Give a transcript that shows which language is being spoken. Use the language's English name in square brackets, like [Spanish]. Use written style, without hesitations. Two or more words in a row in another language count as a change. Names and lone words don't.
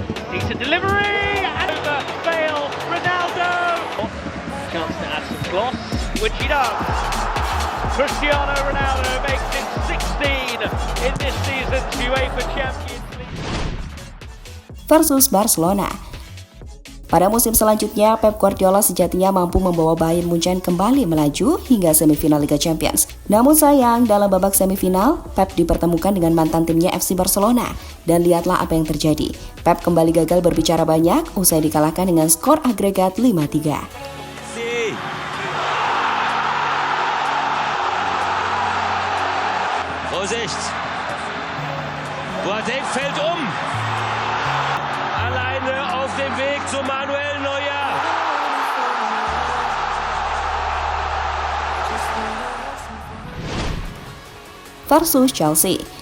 [English] Decent delivery and over Bale, Ronaldo. Chance to add some gloss, which he does. Cristiano Ronaldo makes it 16 in this season's UEFA Champions League. Versus Barcelona. [Indonesian] Pada musim selanjutnya, Pep Guardiola sejatinya mampu membawa Bayern Munchen kembali melaju hingga semifinal Liga Champions. Namun sayang, dalam babak semifinal, Pep dipertemukan dengan mantan timnya FC Barcelona. Dan lihatlah apa yang terjadi. Pep kembali gagal berbicara banyak usai dikalahkan dengan skor agregat 5-3. [German] Vorsicht! Boateng fällt Alleine auf dem Weg zu Manuel Neuer. [English] Versus Chelsea.